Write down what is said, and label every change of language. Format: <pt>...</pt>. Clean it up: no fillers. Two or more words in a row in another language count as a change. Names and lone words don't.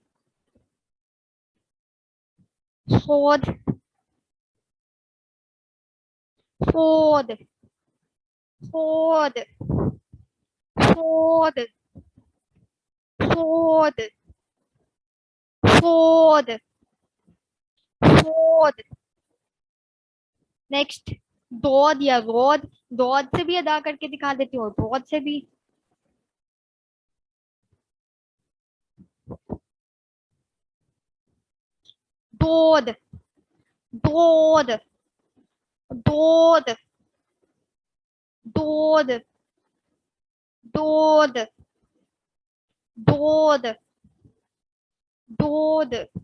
<ur>صاد, صاد, صاد, صاد, صاد, صاد, صاد. نیکسٹ دود یا غود. دود سے بھی ادا کر کے دکھا دیتی ہوں, دود سے بھی. دود, دود, دود, دود, دود, دود, دود.</ur>